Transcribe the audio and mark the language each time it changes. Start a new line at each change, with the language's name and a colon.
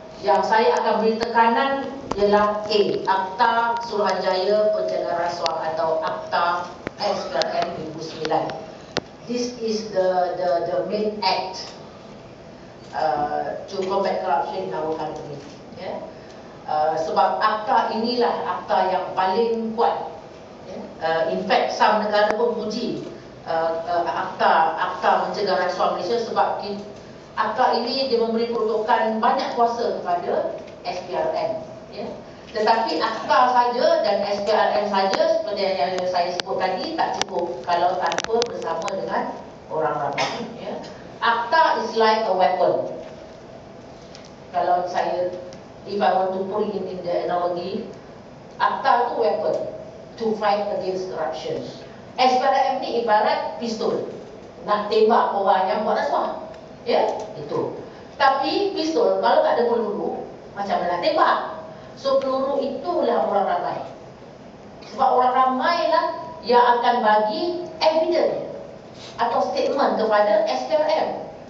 Malay: Yang saya akan beri tekanan ialah A, Akta Suruhanjaya Pencegahan Rasuah atau Akta SPRM 2009.
English: This is the main act to combat corruption in our country, ya.
Malay: Sebab akta inilah akta yang paling kuat, ya.
English: In fact, some
Malay: negara pun puji akta mencegah rasuah Malaysia sebab akta ini dia memberi peruntukan banyak kuasa kepada SPRM, ya. Tetapi akta saja dan SPRM saja seperti yang saya sebut tadi tak cukup kalau tanpa bersama dengan orang ramai, ya.
English: Akta is like a weapon.
Malay: Kalau
English: if I want to put it in the analogy,
Malay: akta tu
English: weapon to fight against corruption.
Malay: SPRM ni ibarat pistol nak tembak orang yang buat rasuah, ya, itu. Tapi pistol kalau tak ada peluru, macam mana nak tembak? So peluru itulah orang ramai. Sebab orang ramai lah yang akan bagi evidence atau statement kepada SPRM.